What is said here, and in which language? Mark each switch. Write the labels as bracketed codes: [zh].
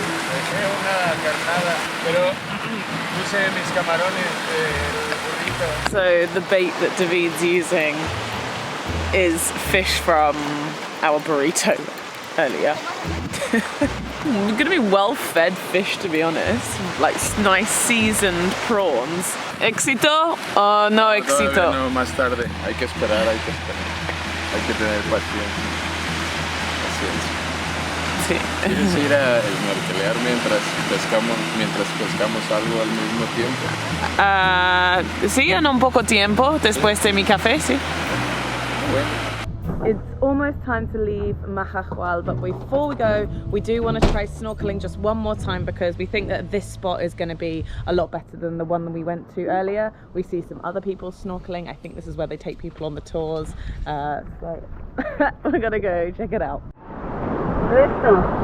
[es] Dejé una carnada, pero puse mis camarones del burrito. [en] So the bait that David's using is fish from our burrito earlier. You're gonna be well-fed fish, to be honest. Like nice seasoned prawns. [es] ¿Éxito o no éxito? No, más tarde. Hay que esperar. Hay que tener paciencia. Sí. ¿Quieres ir a snorkelear mientras pescamos algo al mismo tiempo? Sí, en un poco tiempo, después de mi café, sí. [en] It's almost time to leave Mahahual, but before we go, we do want to try snorkeling just one more time because we think that this spot is going to be a lot better than the one that we went to earlier. We see some other people snorkeling. I think this is where they take people on the tours. So we're going to go check it out. Listo.